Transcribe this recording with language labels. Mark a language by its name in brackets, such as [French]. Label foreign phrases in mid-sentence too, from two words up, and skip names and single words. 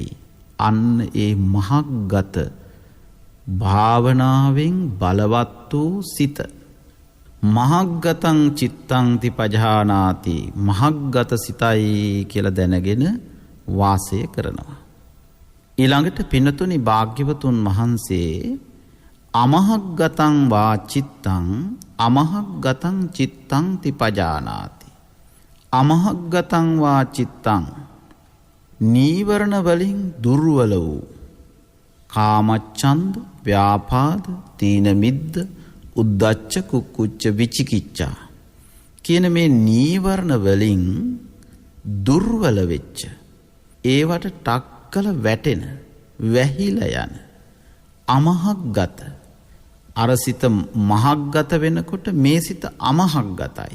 [Sinhala] අන්න ඒ මහග්ගත භාවනාවෙන් බලවත් වූ සිත, [Pali] මහග්ගතං චිත්තං තිපජානාති [Sinhala] මහග්ගත සිතයි කියලා දැනගෙන වාසය කරනවා. ඊළඟට පින්නතුනි භාග්‍යවතුන් වහන්සේ [Pali] අමහග්ගතං වා චිත්තං අමහග්ගතං චිත්තං තිපජානාති. අමහග්ගතං වා චිත්තං [Sinhala] නීවරණ වලින් දුර්වල වූ කාමච්ඡන්ද, ව්‍යාපාද, තීන මිද්ද, උද්ධච්ච, කුක්කුච්ච, විචිකිච්ඡා කියන මේ නීවරණ වලින් දුර්වල වෙච්ච ඒවට ටක්කල වැටෙන වැහිලා යන අමහග්ගත අර සිත මහග්ගත වෙනකොට මේ සිත අමහග්ගතයි.